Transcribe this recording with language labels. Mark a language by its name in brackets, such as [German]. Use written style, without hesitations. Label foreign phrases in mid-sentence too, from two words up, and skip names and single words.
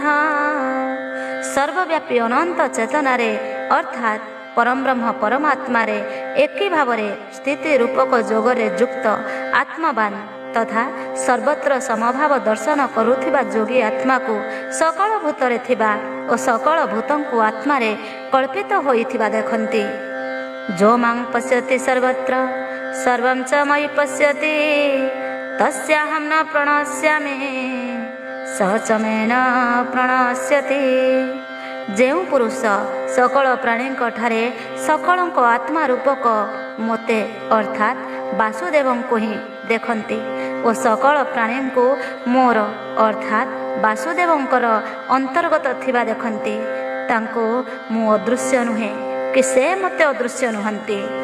[Odia] ସର୍ବବ୍ୟାପୀ ଅନନ୍ତ ଚେତନାରେ ଅର୍ଥାତ୍ ପରମବ୍ରହ୍ମ ପରମାତ୍ମାରେ ଏକି ଭାବରେ ସ୍ଥିତି ରୂପକ ଯୋଗରେ ଯୁକ୍ତ ଆତ୍ମବାନ ତଥା ସର୍ବତ୍ର ସମଭାବ ଦର୍ଶନ କରୁଥିବା ଯୋଗୀ ଆତ୍ମାକୁ ସକଳ ଭୂତରେ ଥିବା ଓ ସକଳ ଭୂତଙ୍କୁ ଆତ୍ମାରେ କଳ୍ପିତ ହୋଇଥିବା ଦେଖନ୍ତି। [Sanskrit] ଯୋ ମାଂ ପଶ୍ୟତି ସର୍ବତ୍ର सर्वं च मयि पश्यति तस्याहं न प्रणश्यामि सः च मे न प्रणश्यति। [Odia] ଯେଉଁ ପୁରୁଷ ସକଳ ପ୍ରାଣୀଙ୍କ ଠାରେ ସକଳଙ୍କ ଆତ୍ମା ରୂପକ ମୋତେ ଅର୍ଥାତ୍ ବାସୁଦେବଙ୍କୁ ହିଁ ଦେଖନ୍ତି ଓ ସକଳ ପ୍ରାଣୀଙ୍କୁ ମୋର ଅର୍ଥାତ୍ ବାସୁଦେବଙ୍କର ଅନ୍ତର୍ଗତ ଥିବା ଦେଖନ୍ତି, ତାଙ୍କୁ ମୁଁ ଅଦୃଶ୍ୟ ନୁହେଁ କି ସେ ମୋତେ ଅଦୃଶ୍ୟ ନୁହନ୍ତି।